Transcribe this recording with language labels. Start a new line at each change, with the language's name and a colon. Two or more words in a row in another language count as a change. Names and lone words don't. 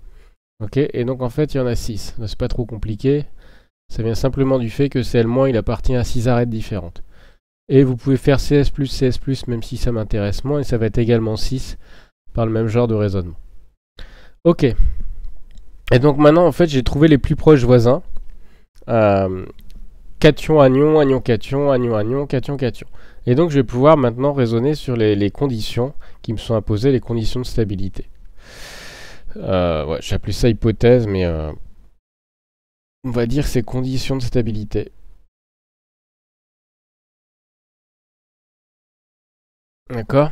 French: Ok, et donc en fait il y en a 6. C'est pas trop compliqué, ça vient simplement du fait que Cl- il appartient à 6 arêtes différentes. Et vous pouvez faire CS+, même si ça m'intéresse moins, et ça va être également 6 par le même genre de raisonnement. Ok, et donc maintenant en fait j'ai trouvé les plus proches voisins. Cation, anion, anion, cation, anion, anion, cation, cation. Et donc je vais pouvoir maintenant raisonner sur les conditions qui me sont imposées, les conditions de stabilité. Ouais, j'appelle ça hypothèse, mais on va dire ces conditions de stabilité. D'accord.